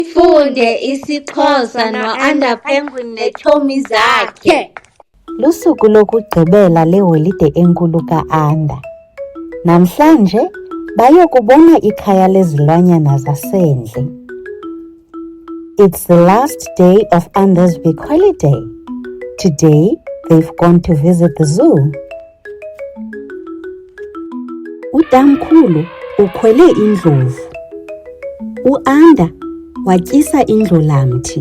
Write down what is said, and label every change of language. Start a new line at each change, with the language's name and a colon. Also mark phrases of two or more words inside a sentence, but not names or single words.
Xhosa: Funde isiXhosa no-Under Penguin neetshomi zakhe. Lusuku lokugqibela leholide enkulu ka-Under. Namhlanje bayokubona ikhaya lezilwanyana zasendle.
English: It's the last day of Under's big holiday. Today, they've gone to visit the zoo.
Xhosa: Utamkhulu ukhwele indlovu. U-Under watyisa indlulamthi.